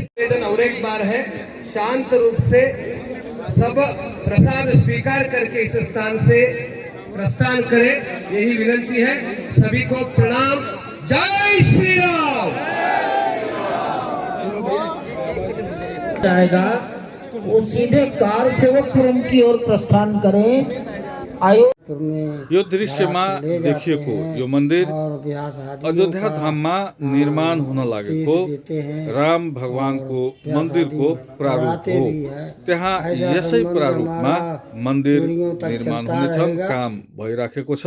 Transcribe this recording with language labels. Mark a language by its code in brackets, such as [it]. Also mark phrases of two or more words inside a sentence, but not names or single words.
[hi] निवेदन और एक बार है, शांत रूप से सब प्रसाद स्वीकार करके इस स्थान से प्रस्थान करें, यही विनंती है। सभी को प्रणाम। जय श्री राम। जाएगा वो सीधे कार सेवकपुरम की ओर प्रस्थान करें। [ne] यो दृश्यमा देखिएको यो मन्दिर अयोध्या धाममा निर्माण हुन लागेको राम भगवानको मन्दिरको प्रारूप हो। त्यहाँ यसै प्रारूपमा मन्दिर निर्माण हुनेछ, काम भइराखेको छ।